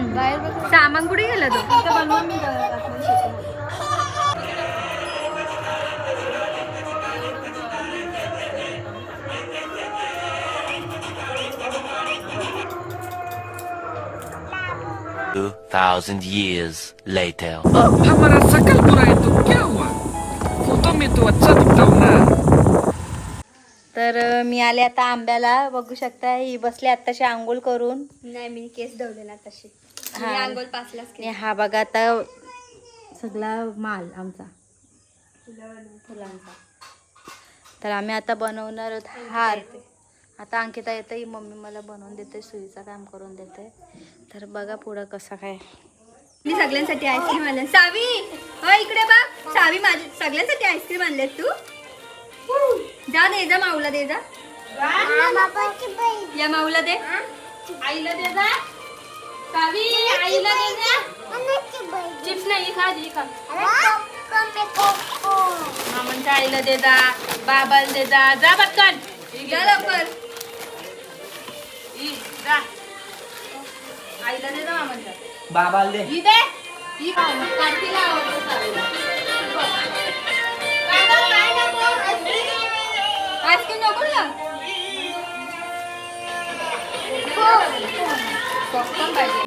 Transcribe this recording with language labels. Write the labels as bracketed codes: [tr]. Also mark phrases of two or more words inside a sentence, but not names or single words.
[mr] बाहेर सामान कुठे गेलं तो बनवून [en] $2,000 years later. [hi] हमारा शकल बुराई तो क्या हुआ फोटो में तो अच्छा दिखता हूँ ना. [mr] तर मी आले आता आंब्याला बघू शकता ही बसली आत्ताशी आंघोळ करून नाही मी केस धवले ना तशी हा. आंघोळ पाचलाच आणि हा बघा आता सगळा माल आमचा फुलांचा. तर आम्ही आता बनवणार आहोत हार. आता अंकिता येते, मम्मी मला बनवून देते, सुईचं काम करून देते. तर बघा पुढं कसं काय. मी सगळ्यांसाठी आईस्क्रीम आणले. सावी हो इकडे बघ. सावी माझी सगळ्यांसाठी आईस्क्रीम आणलेत तू. जा दे जा माऊला दे जा. या माऊला दे. आईला दे जा. सावी आईला दे जा. चिप्स नाही खा जी खा. मामांच्या आईला दे जा, बाबाला दे जा. जा पटकन जा लवकर. जा. आईला दे जा मामांच्या. बाबाला दे. ही दे. ही खा. काठीला आवडतो सावीला. काय नको? आईस्क्रीम नको ना. पॉपकॉर्न पाहिजे.